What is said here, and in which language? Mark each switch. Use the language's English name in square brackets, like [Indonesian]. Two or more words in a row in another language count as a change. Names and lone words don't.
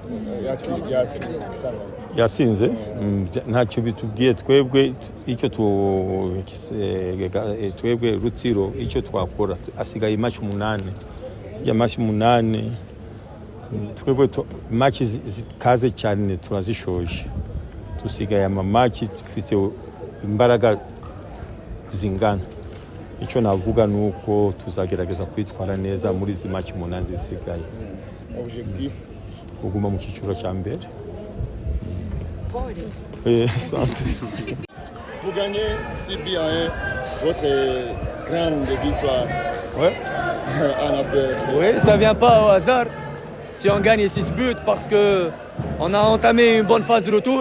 [Kinyarwanda] yatsinze ntacyo bitubwiye twebwe icyo twebwe Rutsiro icyo twakora asigaye match 8 ya match 8 twebwe match zikaze cyane turazishoje tusigaye ama match dufite imbaraga zingana icyo navuga nuko tuzagerageza kwitwara neza muri izi match 8 zisigaye objectif kuguma mu cyiciro cya mbere. [French] Vous gagnez 6-1, votre grande victoire. Ouais. Oui, ça vient pas au hasard. Si on gagne 6 buts parce que on a entamé une bonne phase de retour.